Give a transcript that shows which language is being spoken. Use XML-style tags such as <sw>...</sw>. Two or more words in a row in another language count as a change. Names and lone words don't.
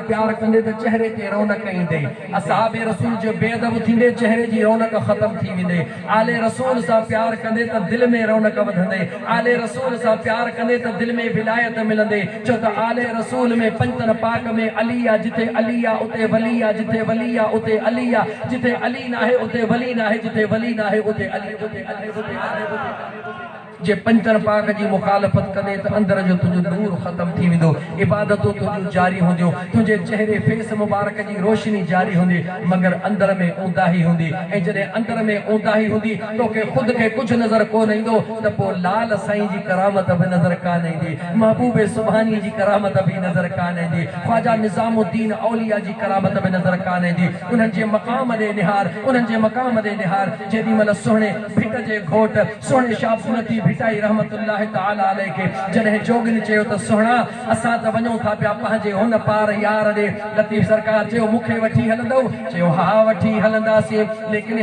<sd>प्यार कंदे त चेहरे ते रौनक ईंदे असहाबे रसूल जो बेअदब थींदे चेहरे जी रौनक ख़तम थी वेंदे आले रसूल सां प्यार कंदे त दिलि में रौनक वधंदे आले रसूल सां प्यार कंदे त दिलि में विलायत मिलंदे छो त आले रसूल में पंजतन पाक में अली आहे जिथे अली उते वली आहे जिथे वली आहे उते अली आहे जिथे अली नाहे उते वली नाहे जिथे वली नाहे उते अली जे पंचर पाक जी मुखालफत करे तो अंदर जो तुझो नूर खत्म थी वेंदो इबादतों तुझो जारी होंदियूं तुझे चेहरे फेस मुबारक जी रोशनी जारी होंदी मगर अंदर में ऊंदाही होंदी ऐं जॾहिं अंदर में ऊंदाही होंदी तोखे खुद के कुछ नजर कोन ईंदो त पोइ लाल साईं जी करामत भी नजर कान ईंदी महबूब सुभानी जी करामत भी नजर कान ईंदी ख्वाजा निजामुद्दीन औलिया जी करामत भी नजर कान ईंदी उन्हनि जे मक़ाम ॾे निहार उन्हनि जे मक़ाम ॾे निहार जेॾी महिल सुहिणे भिट जे घोट सुहिणे शाबुनती भिटाई रहमतुल्लाह</sd> <ar>تعالى عليه</ar> <sd>खे जॾहिं जोगिन चयो त सुहिणा असां त वञूं था पिया पंहिंजे हुन पार यार ॾे लतीफ़ सरकार चयो मूंखे वठी हलंदो चयो हा वठी हलंदासीं लेकिन</sd>